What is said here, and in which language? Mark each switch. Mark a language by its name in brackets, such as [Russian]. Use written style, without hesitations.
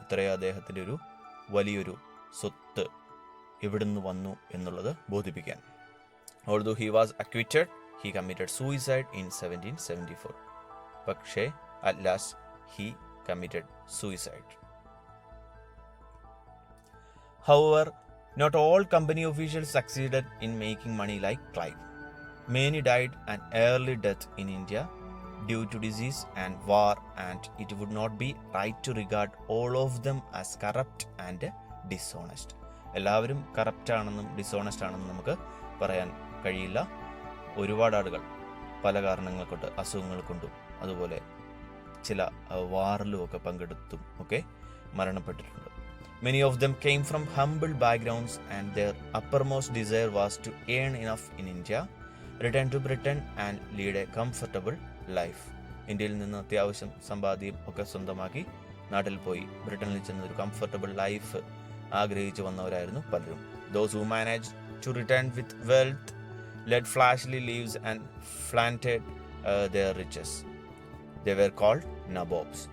[Malayalam] ഇത്രയും അദ്ദേഹത്തിൻ്റെ ഒരു വലിയൊരു സ്വത്ത് എവിടുന്ന് വന്നു എന്നുള്ളത് ബോധിപ്പിക്കാൻ. [English] Although he was acquitted, he committed suicide in 1774. [Malayalam] പക്ഷേ [English] at last he committed suicide. However, not all company officials succeeded in making money like Clive. Many died an early death in India due to disease and war, and it would not be right to regard all of them as corrupt and dishonest. [Malayalam] എല്ലാവരും corrupt ആണെന്നും dishonest ആണെന്നും നമുക്ക് പറയാൻ കഴിയില്ല. ഒരുപാട് ആളുകൾ പല കാരണങ്ങൾ കൊണ്ട്, അസുഖങ്ങൾ കൊണ്ടും അതുപോലെ ചില വാറിലും ഒക്കെ പങ്കെടുത്തും ഒക്കെ മരണപ്പെട്ടിട്ടുണ്ട്. [English] Many of them came from humble backgrounds and their uppermost desire was to earn enough in India, return to Britain and lead a comfortable life. [Malayalam] ഇന്ത്യയിൽ നിന്ന് അത്യാവശ്യം സമ്പാദ്യം ഒക്കെ സ്വന്തമാക്കി നാട്ടിൽ പോയി ബ്രിട്ടനിൽ ചെന്ന് ഒരു കംഫർട്ടബിൾ ലൈഫ് ആഗ്രഹിച്ചു വന്നവരായിരുന്നു പലരും. [English] Those who managed to return with wealth led flashy lives and flaunted their riches. They were called nabobs.